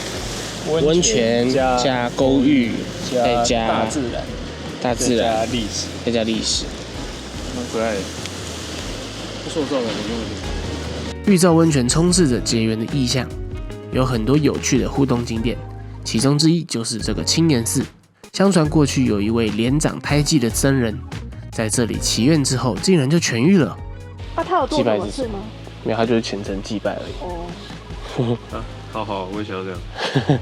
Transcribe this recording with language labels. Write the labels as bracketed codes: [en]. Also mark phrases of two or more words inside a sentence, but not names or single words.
[zh] 溫泉加勾玉，再加大自然，大自然加歷史，再加歷史，蠻可愛的。不是我做的，我用的。玉造溫泉充斥着結緣的意象，有很多有趣的互動景點，其中之一就是這個青年寺。相傳過去有一位連長胎記的僧人，在這裡祈願之後，竟然就痊癒了。那他有做什麼事嗎？沒有，他就是虔誠祭拜而已。哦。啊，好好，我也想要這樣。